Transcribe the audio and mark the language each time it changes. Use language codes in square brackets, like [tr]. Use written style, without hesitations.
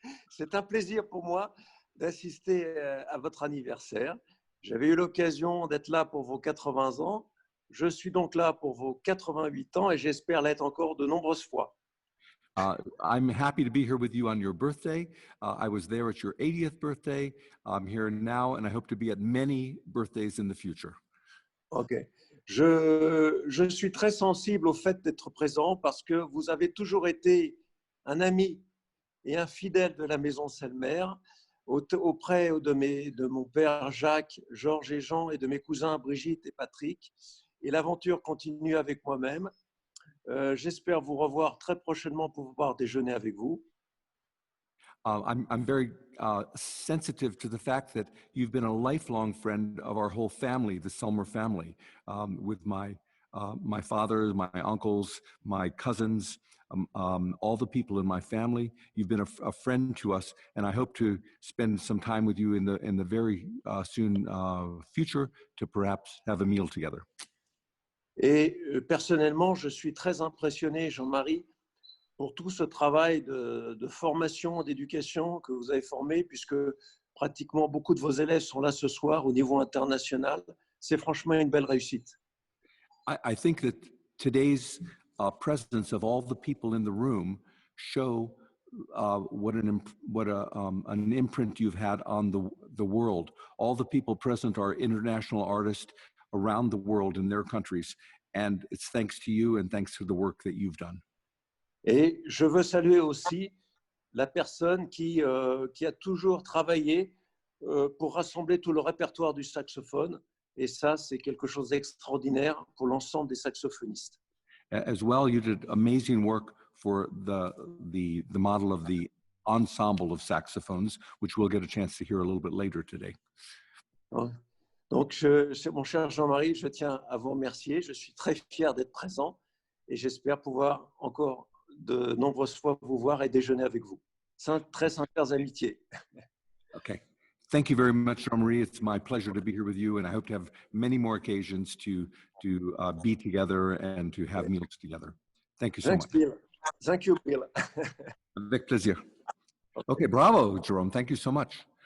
[fr] C'est un plaisir pour moi d'assister à votre anniversaire. J'avais eu l'occasion d'être là pour vos 80 ans. Je suis donc là pour vos 88 ans et j'espère l'être encore de nombreuses fois. [en] I'm happy to be here with you on your birthday. I was there at your 80th birthday. I'm here now and I hope to be at many birthdays in the future. Ok. [fr] Je suis très sensible au fait d'être présent parce que vous avez toujours été un ami et un fidèle de la maison Selmer, auprès de mon père Jacques, Georges et Jean et de mes cousins Brigitte et Patrick. Et l'aventure continue avec moi-même. J'espère vous revoir très prochainement pour pouvoir déjeuner avec vous. [en] I'm very sensitive to the fact that you've been a lifelong friend of our whole family, the Selmer family, with my father, my uncles, my cousins, all the people in my family. You've been a friend to us, and I hope to spend some time with you in the very soon future to perhaps have a meal together. [fr] Et personnellement, je suis très impressionné, Jean-Marie, pour tout ce travail de formation, d'éducation que vous avez formé, puisque pratiquement beaucoup de vos élèves sont là ce soir au niveau international. C'est franchement une belle réussite. [en] I think that today's presence of all the people in the room show what an imprint you've had on the world. All the people present are international artists around the world in their countries, And it's thanks to you and thanks to the work that you've done. [fr] Et je veux saluer aussi la personne qui a toujours travaillé pour rassembler tout le répertoire du saxophone. Et ça, c'est quelque chose d'extraordinaire pour l'ensemble des saxophonistes. [en] As well, you did amazing work for the model of the ensemble of saxophones, which we'll get a chance to hear a little bit later today. [fr] Donc, mon cher Jean-Marie, je tiens à vous remercier. Je suis très fier d'être présent et j'espère pouvoir encore de nombreuses fois vous voir et déjeuner avec vous. Très sincères amitiés. [en] Okay. Thank you very much, Jean-Marie. It's my pleasure to be here with you, and I hope to have many more occasions to be together and to have meals together. Thank you so much. Bill. Thank you, Bill. [fr] Avec plaisir. [en] Okay, bravo, Jerome. Thank you so much.